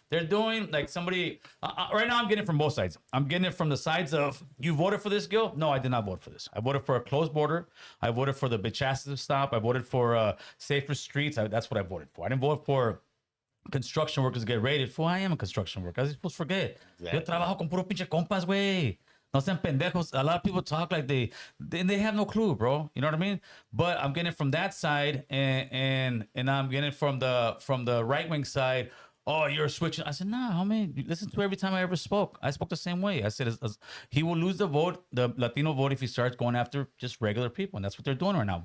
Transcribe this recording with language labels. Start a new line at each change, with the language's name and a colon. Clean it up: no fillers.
English: They're doing, like, somebody, right now I'm getting it from both sides. I'm getting it from the sides of, you voted for this, Gil? No, I did not vote for this. I voted for a closed border. I voted for the bitch asses to stop. I voted for safer streets. That's what I voted for. I didn't vote for construction workers get raided. Fool, I am a construction worker. I was supposed to forget.
Spanish: Yo trabajo con puro pinche compas, güey. No sean pendejos.
English: A lot of people talk like they have no clue, bro. You know what I mean? But I'm getting it from that side, and I'm getting it from the right wing side. Oh, you're switching. I said, nah, homie. Listen to every time I ever spoke. I spoke the same way. I said, he will lose the vote, the Latino vote, if he starts going after just regular people, and that's what they're doing right now.